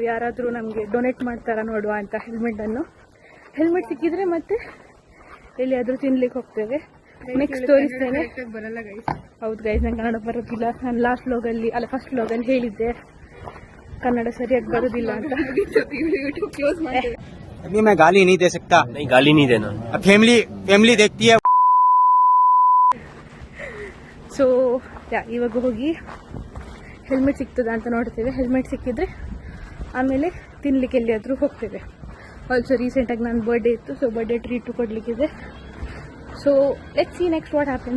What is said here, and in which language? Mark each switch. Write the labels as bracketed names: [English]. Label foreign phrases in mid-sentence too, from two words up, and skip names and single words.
[Kannada] ಯಾರಾದರೂ ನಮಗೆ ಡೊನೇಟ್ ಮಾಡ್ತಾರಾ ನೋಡುವ ಅಂತ ಹೆಲ್ಮೆಟ್ ಸಿಕ್ಕಿದ್ರೆ ಮತ್ತೆ ಎಲ್ಲಿಯಾದರೂ ತಿನ್ಲಿಕ್ಕೆ ಹೋಗ್ತೇವೆ. ನೆಕ್ಸ್ಟ್ ತೋರಿಸ್ತೇನೆ. ಹೌದು ಗೈಸ್, ನಂಗೆ ಕನ್ನಡ ಬರೋದಿಲ್ಲ. ನಾನು ಫಸ್ಟ್ ವ್ಲಾಗಲ್ಲಿ ಹೇಳಿದ್ದೆ ಕನ್ನಡ ಸರಿಯಾಗಿ ಬರೋದಿಲ್ಲ ಅಂತ. [Hindi] अभी मैं गाली नहीं दे सकता. नहीं, गाली नहीं देना. अब फैमिली देखती है. [Kannada] ಸೊ ಇವಾಗ ಹೋಗಿ ಹೆಲ್ಮೆಟ್ ಸಿಗ್ತದ ಅಂತ ನೋಡ್ತೇವೆ. ಹೆಲ್ಮೆಟ್ ಸಿಕ್ಕಿದ್ರೆ ಆಮೇಲೆ ತಿನ್ಲಿಕ್ಕೆ ಎಲ್ಲಿಯಾದರೂ ಹೋಗ್ತೇವೆ. ಆಲ್ಸೋ ರೀಸೆಂಟಾಗಿ ನನ್ನ ಬರ್ಡೇ ಇತ್ತು, [English] so birthday treat [Kannada] ಕೊಡಲಿಕ್ಕಿದೆ. [English] so let's see next what happens.